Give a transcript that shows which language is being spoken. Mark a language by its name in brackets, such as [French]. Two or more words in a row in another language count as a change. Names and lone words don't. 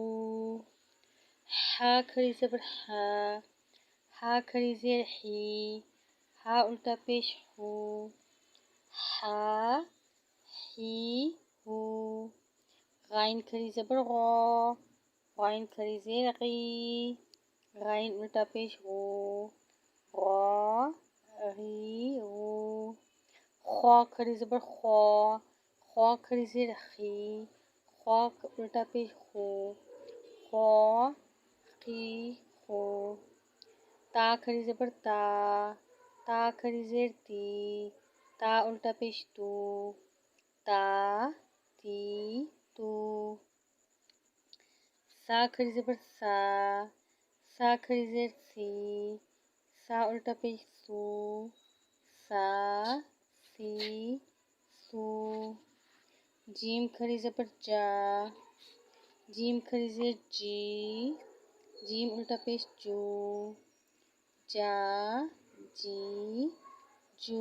[Urdu] ہا کھڑی زبر ہا، ہا کھڑی زیر ہی، ہا الٹا پیش ہو، ہا ہی ہو۔ غائن کھڑی زبر غو، غائن کھڑی زیر غی، غائن الٹا پیش غو، غا غی غو۔ خوا کھڑی زبر خوا، خوا کھڑی زیر خی، خوا الٹا پیش خو، خوا خی خو۔ تا کھڑی زبر تا، تا کھڑی زیر تی، تا الٹا پیش تو، تا تی تو۔ سا کھڑی زبر سا، سا کھڑی زیر سی، سا الٹا پیش سو، سا سی سو۔ جیم کھڑی زبر جا، جیم کھڑی زیر جی، جیم الٹا پیش جو، جا جی جو۔